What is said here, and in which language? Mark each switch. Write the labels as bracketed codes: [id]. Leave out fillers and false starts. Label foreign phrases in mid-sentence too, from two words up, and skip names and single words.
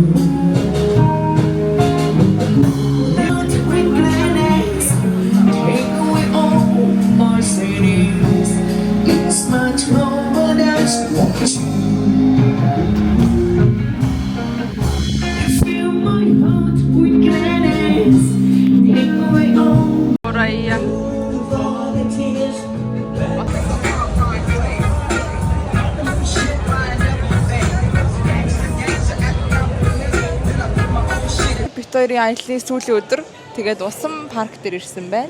[en] Not regret it, take away all my sins. It's much more than just want you. You fill my heart with gladness, take away all. Орая. [mn] Бит хоёрын аяллаа сүүлийн өдөр тэгээд усан парк дээр ирсэн байна.